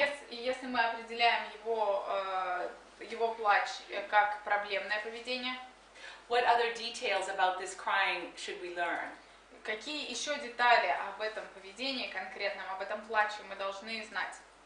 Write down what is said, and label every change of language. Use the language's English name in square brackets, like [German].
[Russian] если мы определяем его плач как проблемное поведение, [English] what other details about this crying should we learn? [Russian] Какие еще детали об этом поведении конкретном, об этом плаче мы должны знать?